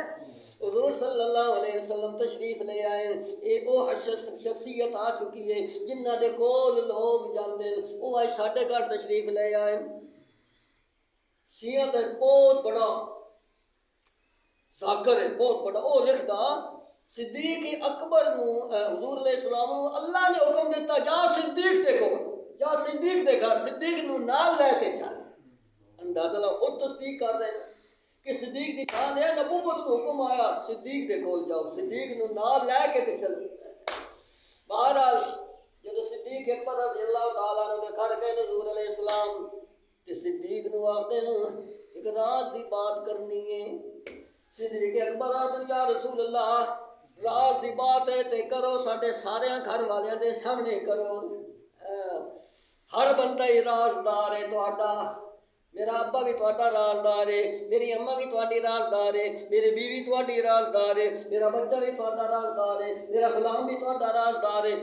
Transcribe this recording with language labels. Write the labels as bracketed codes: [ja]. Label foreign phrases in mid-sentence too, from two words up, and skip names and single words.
[pa] حضور صلی اللہ علیہ وسلم تشریف لے آئے، اے او شخصیت آ چکی ہے جنہ دے کول لوگ جاندے او آج ساڈے گھر تشریف لے آئے۔ شیعہ تے بہت بڑا ذاکر ہے، بہت بڑا، او لکھدا صدیق اکبر نو حضور علیہ السلام نو اللہ نے حکم دیتا جا صدیق دے کول، جا صدیق دے گھر، صدیق نو نال لے کے چل، اندازہ لا خود تصدیق کر رہے ہیں کہ صدیق دی شان ہے، نبوت کو حکم آیا صدیق دے کول جاؤ، صدیق نو نال لے کے تے چل۔ بہرحال جب صدیق اکبر رضی اللہ تعالیٰ عنہ دے گھر گئے حضور علیہ السلام تے صدیق نو آخدے ایک رات دی بات کرنی ہے، صدیق اکبر آخدے یا رسول اللہ راز دی بات ہے تے کرو ساڈے سارے گھر والوں دے سامنے کرو. ہر بندہ ہی رازدار ہے تہاڈا. میرا ابا بھی تہاڈا رازدار ہے, میری اماں بھی تہاڈی رازدار ہے, میری بیوی تہاڈی رازدار ہے, میرا بچہ بھی تہاڈا رازدار ہے, میرا غلام بھی تہاڈا رازدار ہے.